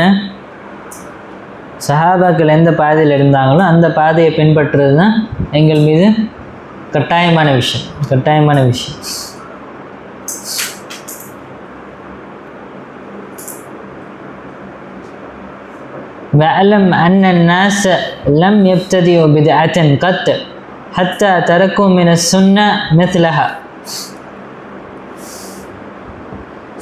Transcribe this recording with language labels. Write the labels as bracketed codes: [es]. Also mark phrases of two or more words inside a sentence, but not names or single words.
[ta] சஹாபாக்கள் எந்த பாதையில் இருந்தாங்களோ அந்த பாதையை பின்பற்றுறது தான் எங்கள் மீது கட்டாயமான விஷயம். [ar] وَأَعْلَمْ أَنَّ النَّاسَ لَمْ يَبْتَدِئُوا بِدْعَةً قَطْ حَتَّى تَرَكُوا مِنَ السُّنَّةِ مِثْلَهَا.